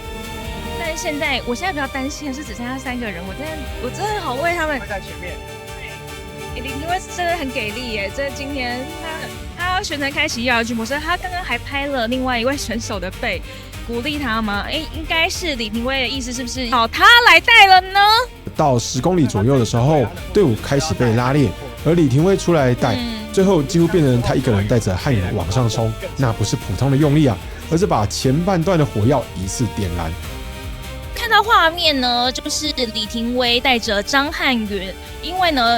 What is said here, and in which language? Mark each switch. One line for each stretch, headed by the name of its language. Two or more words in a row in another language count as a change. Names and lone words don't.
Chinese: 但是我現在比較擔心的是只剩下3個人，我真的好為他們。會在前面。李廷威真的很給力耶！这今天他要全程開啟129模式，他剛剛還拍了另外一位選手的背，鼓勵他嗎？應該是李廷威的意思是不是？好，他來帶了呢。到10公里左右的時候，隊伍開始被拉裂，而李廷威出來帶，最後幾乎變成他一個人帶着漢允往上衝，那不是普通的用力啊，而是把前半段的火藥一次點燃。看到畫面呢，就是李廷威帶着張漢允，因為呢。